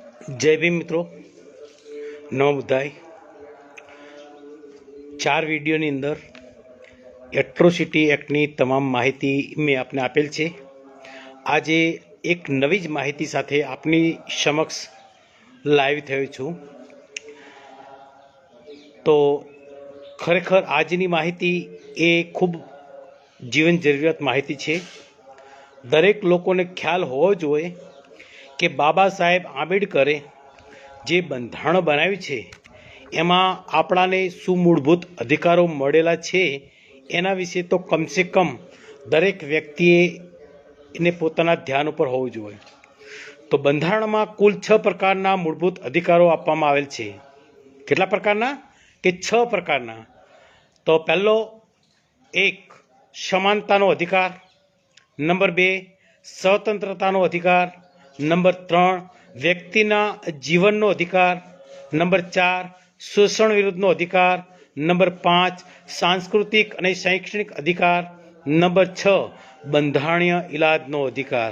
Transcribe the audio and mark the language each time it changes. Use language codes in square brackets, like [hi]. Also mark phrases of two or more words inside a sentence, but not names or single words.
[gu] જય ભીમ મિત્રો, નવ બુધાય 4 વીડિયોની અંદર એટ્રોસિટી એક્ટની તમામ માહિતી મૈં આપને આપેલ છે। આજે એક નવી જ માહિતી સાથે આપની સમક્ષ લાઇવ થયો છૂં। તો ખરેખર આજની માહિતી એ ખૂબ જીવન જરૂરિયાત માહિતી છે। દરેક લોકોને ખ્યાલ હોવો જોઈએ કિ બાબા સાહેબ આંબેડકરે જે બંધારણ બનાવ્યું છે એમાં આપણાને શું મૂળભૂત અધિકારો મળેલા છે એના વિષે તો [hi] कम से कम [gu] દરેક વ્યક્તિએ એને પોતાના ધ્યાન પર હોવું જોઈએ। તો બંધારણમાં કુલ 6 પ્રકારના મૂળભૂત અધિકારો આપવામાં આવેલ છે। કેટલા પ્રકારના? કે 6 પ્રકારના। તો પહલો 1 સમાનતાનો અધિકાર, નંબર 2 સ્વતંત્રતાનો અધિકાર, નંબર 3 વ્યક્તિના જીવનનો અધિકાર, નંબર 4 શોષણ વિરુદ્ધનો અધિકાર, નંબર 5 સાંસ્કૃતિક અને શૈક્ષણિક અધિકાર, નંબર 6 બંધારણીય ઇલાજનો અધિકાર।